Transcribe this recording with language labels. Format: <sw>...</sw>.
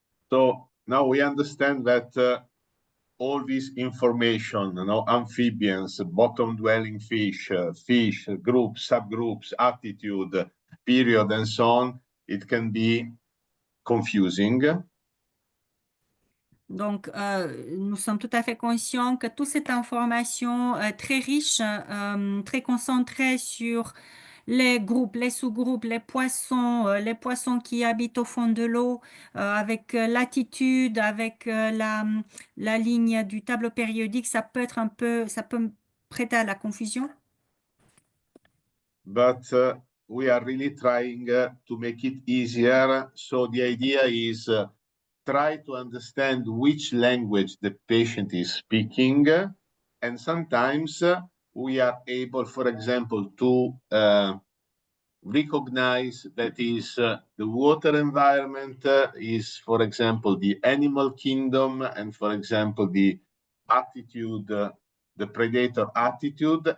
<en>So now we understand that all this information, amphibians, bottom-dwelling fish, fish, groups, subgroups, attitude, period, and so on, it can be confusing.</en> <fr>Donc, nous sommes tout à fait conscients que toute cette information très riche, très concentrée sur les groupes, les sous-groupes, les poissons qui habitent au fond de l'eau, avec l'attitude, avec la ligne du tableau périodique, ça peut prêter à la confusion.</fr> <en>But we are really trying to make it easier. So the idea is try to understand which language the patient is speaking. And sometimes we are able, for example, to recognize that is the water environment is, for example, the animal kingdom, and for example, the attitude, the predator attitude.</en>